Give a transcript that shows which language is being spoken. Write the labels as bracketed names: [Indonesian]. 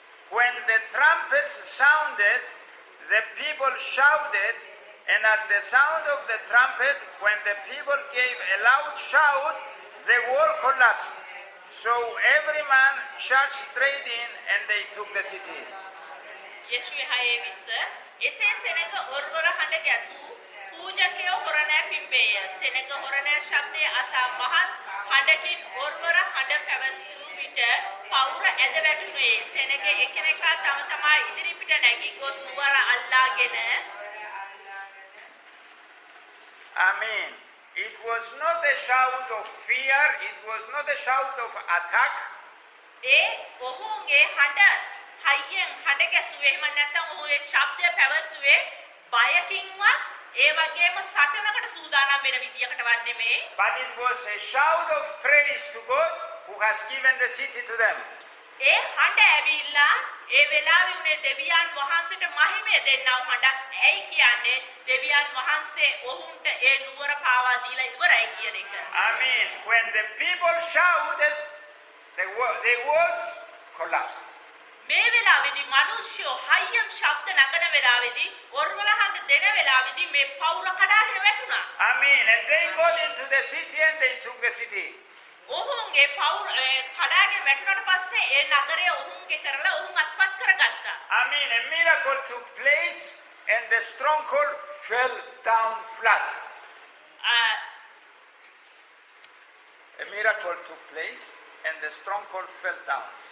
[English] When the trumpets sounded, the people shouted, and at the sound of the trumpet, when the people gave a loud shout, the wall collapsed. So every man charged straight in, and they took the city. [Sinhala] යේසුවේ 6:20 එසේ සෙනඟ ඔර්වර හඬ ගැසූ පූජකයෝ හොරණෑ පිම්බේය. සෙනඟ හොරණෑ ශබ්දයේ අසා මහත් හඬකින් ඔර්වර හඬ පැවැත්වූ විට පවුර ඇද වැටුනේ. සෙනඟ එකිනෙකා තම තමා ඉදිරි පිට නැගී ගොස් නුවර අල්ලාගෙන. [English] Amen. It was not a shout of fear, it was not a shout of attack. [Sinhala] ඒ ඔහුගේ හඬ හයියෙන් හඬ ගැසුවේ එහෙම නැත්නම් ඔහු ඒ ශබ්දය පැවැත්වුවේ බයකින්වත් ඒ වගේම සටනකට සූදානම් වෙන විදියකටවත් නෙමෙයි. [English] But it was a shout of praise to God who has given the city to them. [Sinhala] ඒ හඬ ඇවිල්ලා ඒ වෙලාවේ උනේ දෙවියන් වහන්සේට මහිමය දෙන්නව හඬක්. ඇයි කියන්නේ දෙවියන් වහන්සේ ඔවුන්ට ඒ නුවර පාවා දීලා ඉවරයි කියන එක. [English] Amen. When the people shouted, the walls collapsed. [Sinhala] මේ වෙලාවේදී මිනිස්සු හයියම් ශබ්ද නගන වෙලාවේදී ඔර්වර හඬ දෙන වෙලාවේදී මේ පවුර කඩාගෙන වැටුණා. [English] Amen. And they got into the city and they took the city. [Sinhala] ඔහුන්ගේ පවුර කඩාගෙන වැටුණාට පස්සේ ඒ නගරය ඔහුන්ගේ කරලා ඔහුන් අත්පත් කරගත්තා. [English] Amen. A miracle took place and the stronghold fell down flat. A miracle took place and the stronghold fell down.